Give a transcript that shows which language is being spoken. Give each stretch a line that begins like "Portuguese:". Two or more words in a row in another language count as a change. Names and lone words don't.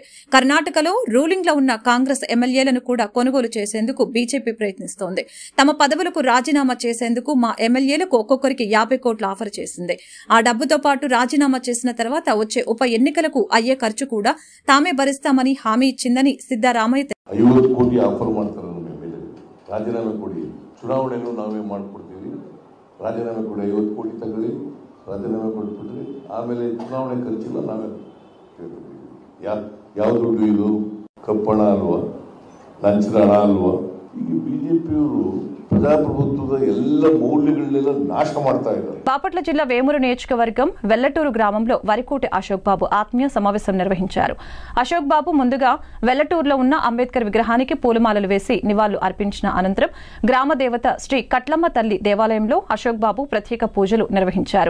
Telugu: కర్ణాటకలో రూలింగ్ లో ఉన్న కాంగ్రెస్ ఎమ్మెల్యేలను కూడా కొనుగోలు చేసేందుకు బీజేపీ ప్రయత్నిస్తోంది. తమ పదవులకు రాజీనామా చేసేందుకు మా ఎమ్మెల్యేలకు ఒక్కొక్కరికి 50 కోట్ల ఆఫర్ చేసింది. ఆ డబ్బుతో పాటు రాజీనామా చేసిన తర్వాత వచ్చే ఉప ఎన్నికలకు అయ్యే ఖర్చు కూడా తామే భరిస్తామని హామీ ఇచ్చిందని సిద్ధరామయ్య
Kannada: 50 ಕೋಟಿ ಆಫರ್ ಮಾಡ್ತಾರೆ ನಮ್ಮ ಎಮ್ಮೆಲ್ಯೆ. ರಾಜೀನಾಮೆ ಕೊಡಿ, ಚುನಾವಣೆಯನ್ನು ನಾವೇ ಮಾಡಿಕೊಡ್ತೀವಿ, ರಾಜೀನಾಮೆ ಕೊಡಿ, 50 ಕೋಟಿ ತಗೊಳ್ಳಿ, ರಾಜೀನಾಮೆ ಕೊಟ್ಬಿಟ್ರಿ, ಆಮೇಲೆ ಚುನಾವಣೆ ಖರ್ಚಿಲ್ಲ ನಾವೇ ಕೇಳ್ತೀವಿ. ಯಾವ ದುಡ್ಡು ಇದು? ಕಪ್ಪಣ ಅಲ್ವಾ, ಲಂಚದ ಹಣ ಅಲ್ವಾ? ಈಗ ಬಿಜೆಪಿಯವರು ప్రజాప్రభుత్వ ಎಲ್ಲ మౌల్యಗಳನ್ನೆಲ್ಲ నాశ ಮಾಡ್ತಾ ಇದ್ದಾರೆ.
Telugu: బాపట్ల జిల్లా వేమూరు నియోజకవర్గం వెల్లటూరు గ్రామంలో వరికోటి అశోక్ బాబు ఆత్మీయ సమావేశం నిర్వహించారు. అశోక్ బాబు ముందుగా వెల్లటూరులో ఉన్న అంబేద్కర్ విగ్రహానికి పూలమాలలు వేసి నివాళులు అర్పించిన అనంతరం గ్రామ దేవత శ్రీ కట్లమ్మ తల్లి దేవాలయంలో అశోక్ బాబు ప్రత్యేక పూజలు నిర్వహించారు.